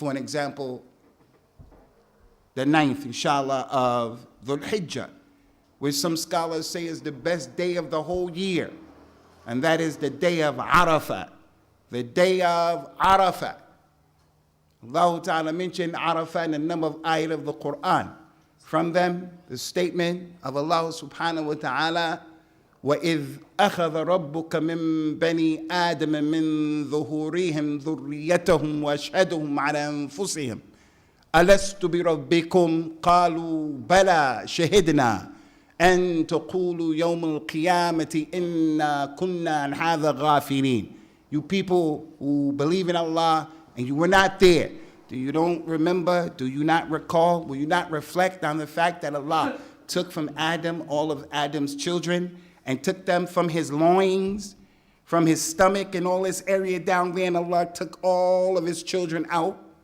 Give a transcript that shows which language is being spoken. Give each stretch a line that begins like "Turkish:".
English: For an example, the 9th, inshallah, of Dhul-Hijjah, which some scholars say is the best day of the whole year, and that is the day of Arafah. The day of Arafah. Allah Ta'ala mentioned Arafah in a number of ayat of the Quran. From them, the statement of Allah Subhanahu wa Ta'ala,
Arabic: وَإِذْ أَخَذَ رَبُّكَ مِنْ بَنِي آدَمَ مِنْ ظُهُورِهِمْ ذُرِّيَّتَهُمْ وَأَشْهَدُهُمْ عَلَى أَنفُسِهِمْ أَلَسْتُ بِرَبِّكُمْ قَالُوا بَلَى شَهِدْنَا أَن تَقُولُوا يَوْمَ الْقِيَامَةِ إِنَّا كُنَّا عَنْ هَذَا غَافِلِينَ.
English: You people who believe in Allah and you were not there, do you don't remember, do you not recall, will you not reflect on the fact that Allah took from Adam all of Adam's children and took them from his loins, from his stomach and all this area down there, and Allah took all of his children out?